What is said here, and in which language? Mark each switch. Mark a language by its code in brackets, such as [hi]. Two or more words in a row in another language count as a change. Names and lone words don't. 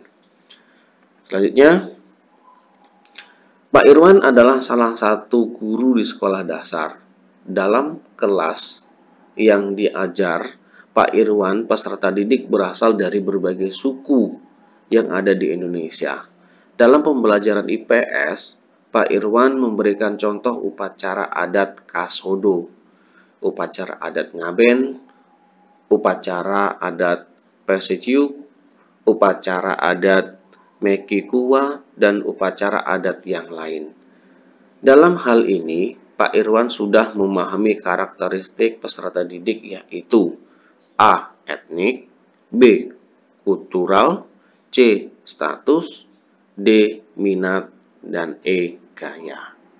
[id] Selanjutnya, Pak Irwan adalah salah satu guru di sekolah dasar. Dalam kelas yang diajar Pak Irwan, peserta didik berasal dari berbagai suku yang ada di Indonesia. Dalam pembelajaran IPS, Pak Irwan memberikan contoh upacara adat Kasodo, upacara adat Ngaben, upacara adat Peseciu, upacara adat Mekikuwa, dan upacara adat yang lain. Dalam hal ini, Pak Irwan sudah memahami karakteristik peserta didik yaitu A. Etnik, B. Kultural, C. Status, D. Minat, dan E. Gaya.